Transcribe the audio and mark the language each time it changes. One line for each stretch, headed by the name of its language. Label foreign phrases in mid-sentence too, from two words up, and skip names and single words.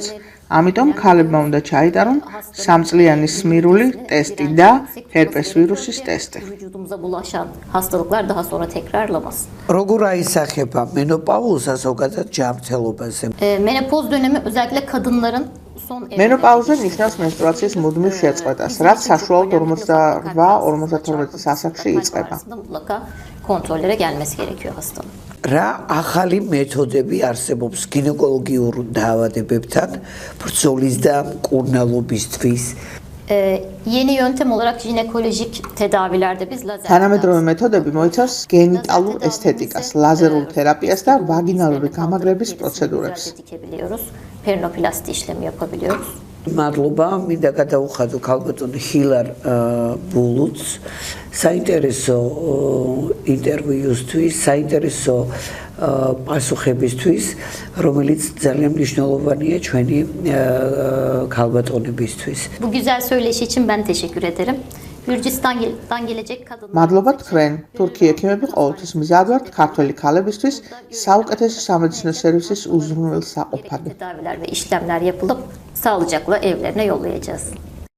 Georgian: ამიტომ ქალებმა უნდა ჩაიტარონ 3-წლიანი სმირული ტესტი და ჰერპეს ვირუსის ტესტი.
Turkish: Vücudumuza bulaşan hastalıklar daha sonra tekrarlamaz.
Georgian: როგორ აისახება მენოპაუზა ზოგადად ჯანმრთელობაზე?
Turkish: Menopoz dönemi özellikle kadınların son
Georgian: მენოპაუზა ნიშნავს menstruatsiyas მუდმივ შეწყვეტას, რაც საშუალოდ 48-52 ასაკში იწყება.
Turkish: mutlaka kontrollere gelmesi gerekiyor hastanın.
Georgian: რა ახალი მეთოდები არსებობს გინეკოლოგიურ დაავადებებთან ბრძოლის და მკურნალობისთვის?
Turkish: Yeni yöntem olarak jinekolojik tedavilerde biz lazer
Georgian: თანამედროვე მეთოდები მოიცავს გენიტალურ ესთეტიკას, ლაზერულ თერაპიას და ვაგინალური გამაგრების პროცედურებს.
Turkish: dikebiliyoruz. Perinoplasti işlemi yapabiliyoruz.
Georgian: მადლობა, მინდა გადავუხადო ქალბატონ ჰილარ ბულუც საინტერესო ინტერვიუსთვის, საინტერესო პასუხებისთვის, რომელიც ძალიან მნიშვნელოვანია ჩვენი ქალბატონებისთვის.
Turkish: Bu güzel söyleşi için ben teşekkür ederim. Gürcistan'dan gelecek kadınlar
Georgian: მადლობა თქვენ, თურქი ექიმები ყოველთვის მზად ვართ ქართველი ქალებისთვის საუკეთესო სამედიცინო სერვისის უზრუნველსაყოფად.
Turkish: tedaviler ve işlemler yapılıp sağlıcakla evlerine yollayacağız.